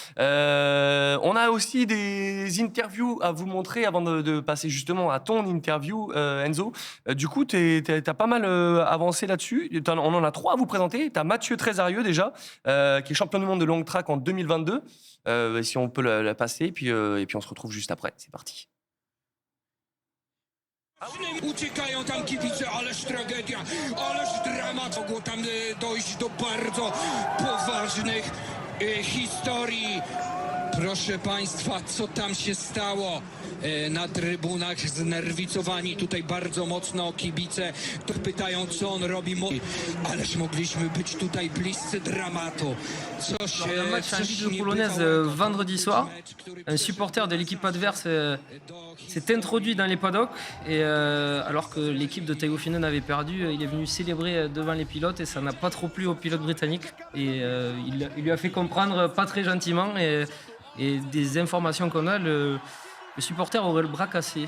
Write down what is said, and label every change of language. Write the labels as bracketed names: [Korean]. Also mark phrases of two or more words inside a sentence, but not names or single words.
[French] On a aussi des interviews à vous montrer avant de passer justement à ton interview, Enzo. Du coup, t'as pas mal avancé là-dessus. On en a 3 à vous présenter. Tu as Mathieu Trésarieux déjà, qui est champion du monde de [English] long track [French] en 2022. Si on peut la passer, et puis on se retrouve juste après. C'est parti. [Polish] Uciekają tam kibice, ależ tragedia, ależ dramat. Mogło tam dojść do bardzo poważnych historii. Proszę Państwa, co tam się stało na trybunach? Znerwicowani tutaj bardzo mocno kibice. Tu pytają, co on robi. Ależ mogliśmy być tutaj bliscy dramatu. Co się... [French] Dans le match en [Polish] coś [French] Ligue [Polish] niebywałego. [French] polonaise vendredi soir, un supporter de l'équipe adverse s'est introduit dans les paddocks et alors que l'équipe de Taïwo-Finen avait perdu, il est venu célébrer devant les pilotes et ça n'a pas trop plu au pilote britannique et il lui a fait comprendre pas très gentiment et des informations qu'on a, le supporter aurait le bras cassé.